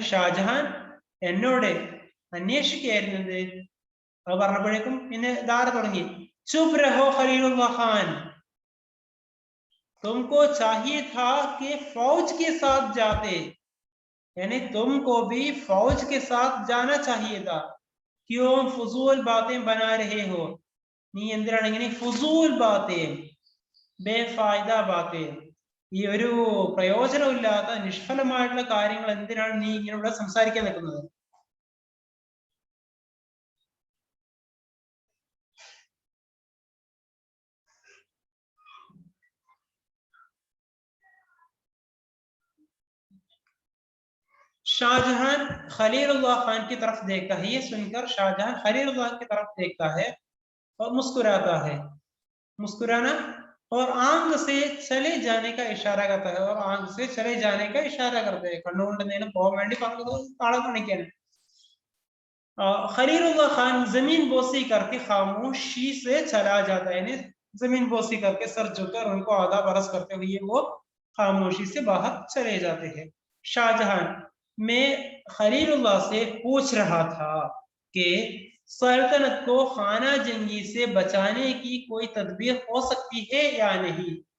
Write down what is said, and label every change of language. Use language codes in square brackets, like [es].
[ml] ഷാജഹാൻ എന്നോട് അന്വേഷിക്കുകയായിരുന്നത്. അത് പറഞ്ഞപ്പോഴേക്കും പിന്നെ ദാര തുടങ്ങി, [hi] ചുപ് രഹോ ഖലീലുല്ലാ ഖാൻ, तुमको चाहिए था कि फौज के साथ जाते, यानी तुमको भी फौज के साथ जाना चाहिए था. क्यों फजूल बातें बना रहे हो? [ml] നീ എന്തിനാണ് ഇങ്ങനെ [hi] ഫുസൂൽ ബാത്തേ, ബേഫായിദ ബാത്തേ, [ml] ഈ ഒരു പ്രയോജനമില്ലാത്ത നിഷ്ഫലമായിട്ടുള്ള കാര്യങ്ങൾ എന്തിനാണ് നീ ഇങ്ങനെ സംസാരിക്കാൻ നിൽക്കുന്നത്? [hi] शाहजहां खलीलुल्लाह खान की तरफ देखता है. ये सुनकर शाहजहां खलीलुल्लाह की तरफ देखता है और मुस्कुराता है. मुस्कुराना और आंख से चले जाने का इशारा करता है, और आंख से चले जाने का इशारा करते हैं. [ml] കണ്ണുകൊണ്ട് നേരെ പോകാൻ വേണ്ടി താളം കാണിക്കാണ്. [hi] खलीलुल्लाह खान जमीन बोसी करके खामोशी से चला जाता है, यानी जमीन बोसी करके सर झुककर उनको आधा बरस करते हुए वो खामोशी से बाहर चले जाते हैं. शाहजहां मैं खलीलुल्लाह से पूछ रहा था कि सल्तनत को खाना जंगी से बचाने की कोई तदबीर हो सकती है या नहीं.